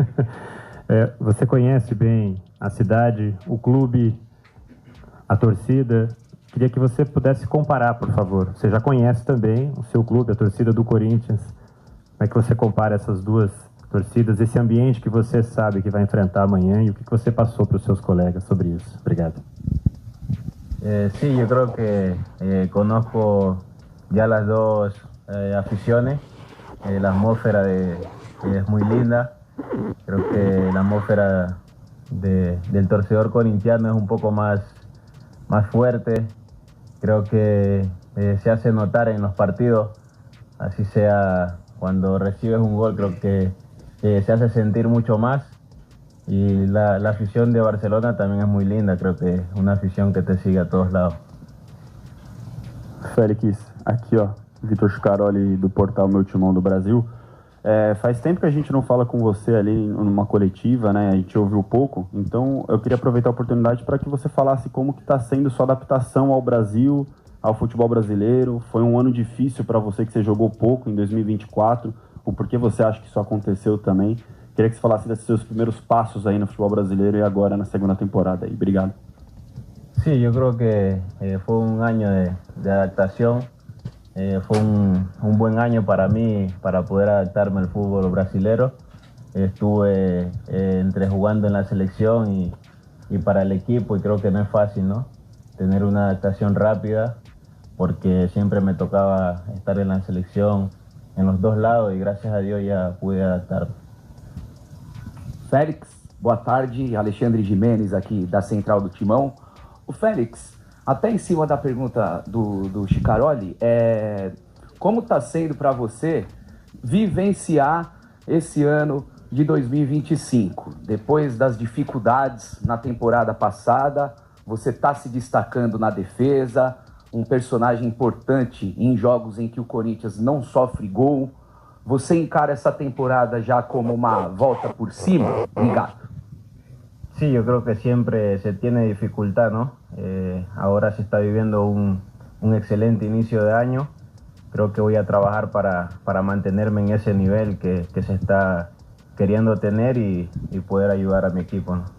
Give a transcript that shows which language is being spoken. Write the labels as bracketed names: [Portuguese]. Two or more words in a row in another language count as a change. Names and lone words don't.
[Portuguese] Você conhece bem a cidade, o clube, a torcida. Queria que você pudesse comparar, por favor. Você já conhece também o seu clube, a torcida do Corinthians. Como é que você compara essas duas torcidas, esse ambiente que você sabe que vai enfrentar amanhã e o que você passou para os seus colegas sobre isso? Obrigado. [Spanish] Sí, yo creo que conozco ya las dos aficiones. La atmósfera es muy linda. Creo que la atmósfera del torcedor corintiano es un poco más fuerte. Creo que se hace notar en los partidos, así sea cuando recibes un gol, creo que se hace sentir mucho más. Y la afición de Barcelona también es muy linda, creo que es una afición que te sigue a todos lados. [Portuguese] Félix, aqui ó, Vitor Scaroli do portal Meu Timão do Brasil. Faz tempo que a gente não fala com você ali numa coletiva, né? A gente ouviu pouco, então eu queria aproveitar a oportunidade para que você falasse como que está sendo sua adaptação ao Brasil, ao futebol brasileiro. Foi um ano difícil para você, que você jogou pouco em 2024, o porquê você acha que isso aconteceu também. Queria que você falasse desses seus primeiros passos aí no futebol brasileiro e agora na segunda temporada aí. Obrigado. [Spanish] Sí, yo creo que fue un año de adaptación. Fue un buen año para mí para poder adaptarme al fútbol brasileño. Estuve entre jugando en la selección y para el equipo, y creo que no es fácil, ¿no? Tener una adaptación rápida, porque siempre me tocaba estar en la selección en los dos lados y gracias a Dios ya pude adaptarme. [Portuguese] Félix, Boa tarde, Alexandre Jimenez aqui da Central do Timão. O Félix, até em cima da pergunta do Chicaroli, como está sendo para você vivenciar esse ano de 2025? Depois das dificuldades na temporada passada, você está se destacando na defesa, um personagem importante em jogos em que o Corinthians não sofre gol. Você encara essa temporada [Spanish] ya como una [Portuguese] volta por cima? Obrigado. [Spanish] Sí, yo creo que siempre se tiene dificultad, ¿no? Ahora se está viviendo un excelente inicio de año. Creo que voy a trabajar para mantenerme en ese nivel que se está queriendo tener y poder ayudar a mi equipo, ¿no?